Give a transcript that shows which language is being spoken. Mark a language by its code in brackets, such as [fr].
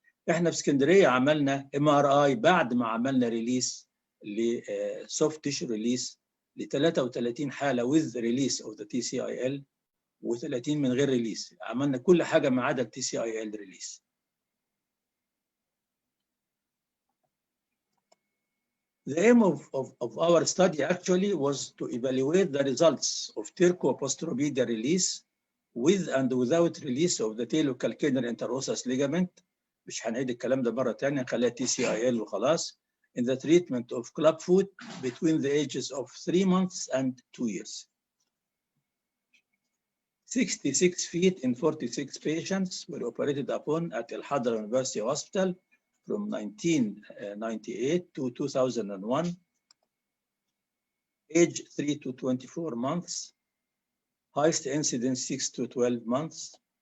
[ar] احنا في اسكندريه عملنا MRI بعد ما عملنا ريليس لسوفت تيشو ريليس ل 33 حاله [en] with release of the TCIL [ar] و30 من غير ريليس. عملنا كل حاجه ما عدا ال TCIL ريليس. [en] The aim of our study actually was to evaluate the results of terco-postropedial release with and without release of the talocalcaneal interosseous ligament. [ar] مش هنعيد الكلام ده مرة تانية، نخليها TCIL وخلاص. [en] In the treatment of clubfoot between the ages of 3 months and 2 years. 66 feet in 46 patients were operated upon at El Hadra University Hospital from 1998 to 2001, age 3 to 24 months, highest incidence 6 to 12 months.